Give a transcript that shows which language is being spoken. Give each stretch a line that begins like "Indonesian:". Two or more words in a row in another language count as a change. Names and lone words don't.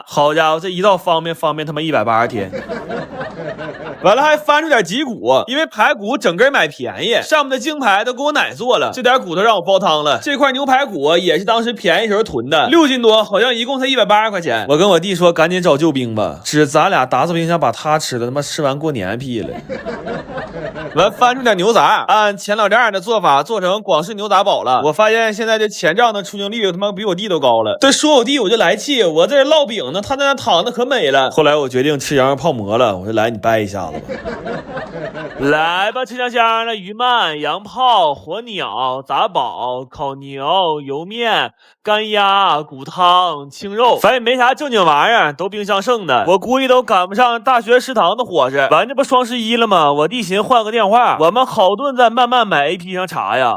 Chinese: 好家伙，這一道方便他媽180天。完了還翻出點脊骨，因為排骨整根買便宜，上面的京排都給我奶做了，這點骨頭讓我煲湯了。這塊牛排骨也是當時便宜時候囤的，6斤多，好像一共才180塊錢。我跟我弟說趕緊找救兵吧，指咱倆打死冰箱把他吃的，他媽吃完過年屁了。完翻出點牛雜，按前老丈人的做法做成廣式牛雜煲了。我發現現在這前賬的出鏡率他媽比我弟都高了。對，說我弟我就來氣，我這烙餅呢，他在那躺的可美了。後來我決定吃羊肉泡馍了，我說來你掰一下子吧。來吧，吃香香的魚鰻、羊泡、火鳥、雜寶、烤牛、油麵、乾鴨、骨湯、清肉，反正沒啥正經玩意兒，都冰箱剩的。我估計都趕不上大學食堂的伙食。完這不雙11了嗎？我弟尋換個電話，我們好頓在慢慢買 APP 上查呀。